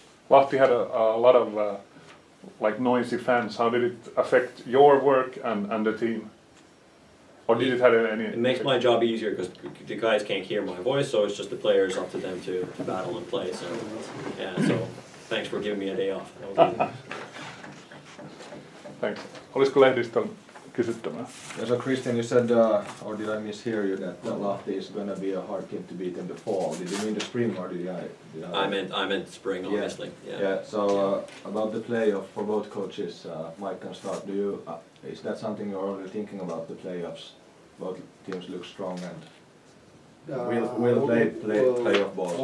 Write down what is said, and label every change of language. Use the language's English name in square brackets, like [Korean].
[English] Lahti had a lot of like noisy fans. How did it affect your work and the team? Or did it have any? It makes my job easier because the guys can't hear my voice, so it's just the players up to them to battle and play. So yeah, so thanks for giving me a day off. That was easy. Thanks. [Finnish] Olisiko Lehdistön kysyttävää? [English] Yeah, so Christian, you said, or did I mishear you, that Lahti is going to be a hard team to beat in the fall? Did you mean the spring, or did I? I meant spring, obviously. Yeah. So about the playoff for both coaches, Mike can start. Do you? Is that something you're already thinking about, the playoffs? Both teams look strong and will play playoff ball.